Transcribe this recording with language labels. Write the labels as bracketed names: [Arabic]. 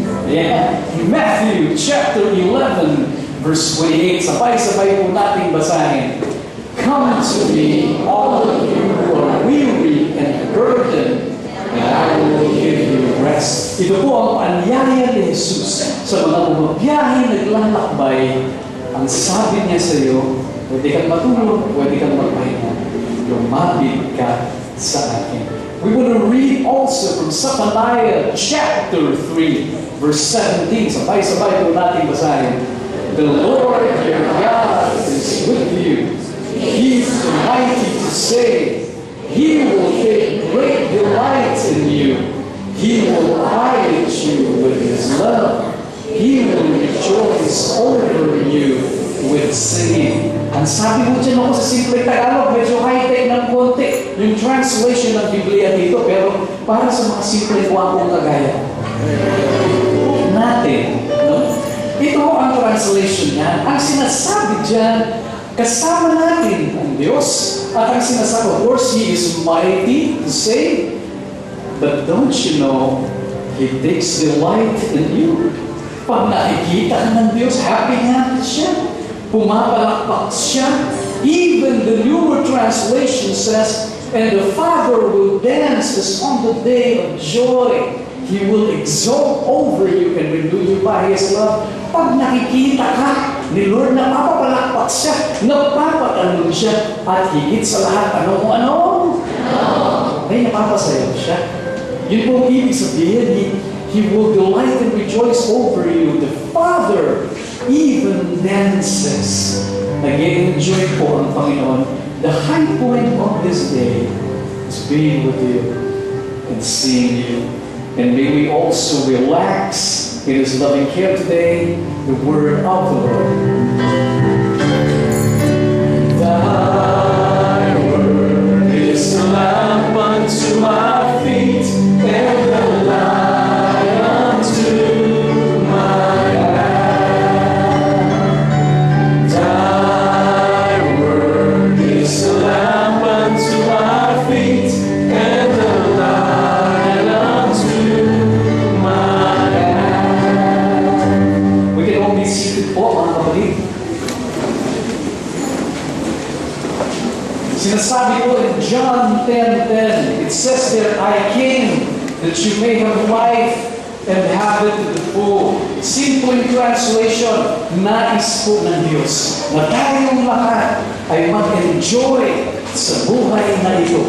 [English] Yeah. Matthew chapter 11 verse 28. [Filipino] Sabay-sabay po nating basahin. [English] Come to me, all of you who are weary and burdened, and I will give you rest. [Filipino] Ito po ang paanyaya ni Jesus sa mga bumabiyahe naglalakbay. Ang sabi niya sa iyo, pwede kang matulog, pwede kang magpahinga. Lumapit ka sa akin. [English] We want to read also from Zephaniah chapter 3, verse 17. [Filipino] Sabay-sabay po natin basahin. [English] The Lord your God is with you. He is mighty to save. He will take great delight in you. He will quiet you with His love. He will rejoice over you with singing. [Filipino] Ang sabi mo dyan ako sa simple Tagalog, medyo high-tech ng konti yung translation ng Biblia dito, pero para sa mga simple kwakong kagaya natin, no? Ito ang translation niya. Ang sinasabi dyan, kasama natin ang Diyos. At ang sinasabi, [English] of course, He is mighty to save. But don't you know, He takes delight in you. [Filipino] Pag nakikita ka ng Diyos, happy nga siya. Pumapalakpak siya. [English] Even the newer translation says, and the Father will dance as on the day of joy. He will exalt over you and renew you by His love. [Filipino] Pag nakikita ka ni Lord, napapalakpak siya, napapatalon siya, at higit sa lahat, ano? Ay, napapasayaw siya. Yun po ibig sabihin, [English] He will delight and rejoice over you. The Father even dances. [Filipino] Nag-enjoy po ang Panginoon. [English] The high point of this day is being with you and seeing you. And may we also relax in His loving care today, the word of the Lord. Thy word is a lamp unto my feet, and the light unto my path. Thy word is a lamp unto my feet, and the light unto my path. We can all be seated po, [Filipino] mga kapatid. Sinasabi ko [English] in John 10:10, it says there, I came that you may have life and have it to the full. [Filipino] Simple translation, nais po ng Diyos na tayong lahat ay mag-enjoy sa buhay na ito.